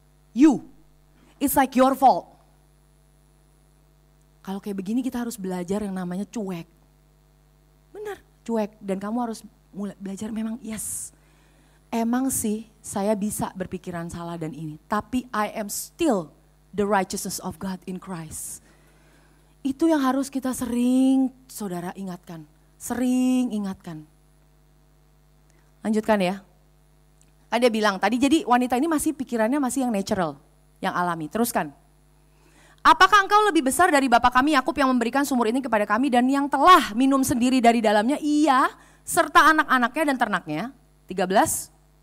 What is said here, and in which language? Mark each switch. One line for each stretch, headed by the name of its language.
English: You. It's like your fault.
Indonesian: Kalau kayak begini kita harus belajar yang namanya cuek. Benar, cuek. Dan kamu harus mulai belajar memang yes. Emang sih saya bisa berpikiran salah dan ini.
English: Tapi I am still the righteousness of God in Christ.
Indonesian: Itu yang harus kita sering saudara ingatkan. Sering ingatkan. Lanjutkan ya. Kan dia bilang tadi jadi wanita ini masih pikirannya masih yang natural. Yang alami, teruskan. Apakah engkau lebih besar dari Bapa kami Yakub yang memberikan sumur ini kepada kami dan yang telah minum sendiri dari dalamnya, ia serta anak-anaknya dan ternaknya. 13.